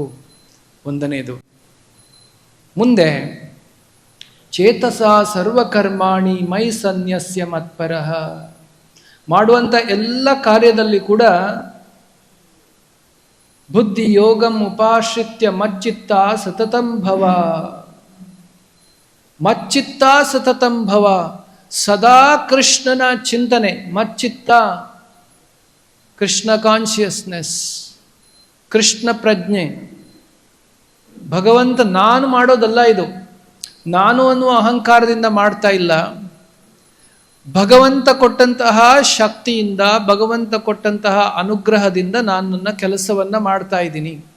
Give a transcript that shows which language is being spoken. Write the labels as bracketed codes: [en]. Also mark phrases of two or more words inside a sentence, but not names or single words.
[kn] ಒಂದನೇದು. [sa] ಮುಂದೆ ಚೇತಸ ಸರ್ವಕರ್ಮಾಣಿ ಮೈ ಸನ್ಯಸ್ಯ ಮತ್ಪರಃ, [kn] ಮಾಡುವಂಥ ಎಲ್ಲ ಕಾರ್ಯದಲ್ಲಿ ಕೂಡ [sa] ಬುದ್ಧಿ ಯೋಗಂ ಉಪಾಶ್ರಿತ್ಯ ಮಚ್ಚಿತ್ತ ಸತತಂ ಭವ. ಮಚ್ಚಿತ್ತ ಸತತಂ ಭವ, [kn] ಸದಾ ಕೃಷ್ಣನ ಚಿಂತನೆ. ಮಚ್ಚಿತ್ತ, [en] Krishna consciousness, [kn] ಕೃಷ್ಣ ಪ್ರಜ್ಞೆ. ಭಗವಂತ ನಾನು ಮಾಡೋದಲ್ಲ ಇದು, ನಾನು ಅನ್ನುವ ಅಹಂಕಾರದಿಂದ ಮಾಡ್ತಾ ಇಲ್ಲ. ಭಗವಂತ ಕೊಟ್ಟಂತಹ ಶಕ್ತಿಯಿಂದ, ಭಗವಂತ ಕೊಟ್ಟಂತಹ ಅನುಗ್ರಹದಿಂದ ನಾನು ನನ್ನ ಕೆಲಸವನ್ನು ಮಾಡ್ತಾ ಇದ್ದೀನಿ.